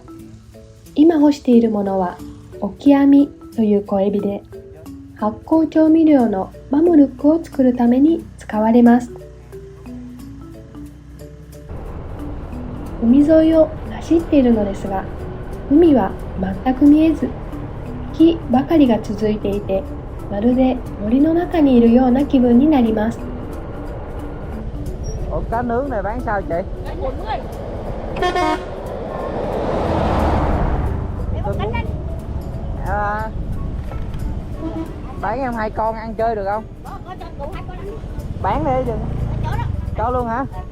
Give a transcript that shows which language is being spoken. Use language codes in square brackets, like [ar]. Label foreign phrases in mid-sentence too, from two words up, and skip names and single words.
[ja] 今干しているものはオキアミという小エビで、発酵調味料のマムルックを作るために使われます。海沿いを走っているのですが、海は全く見えず、木ばかりが続いていて、まるで森の中にいるような気分になります。 [vi] Ủa cá nướng này bán sao chị? À, bán em 2 con ăn chơi được không? Bán đi đừng. Cho luôn hả?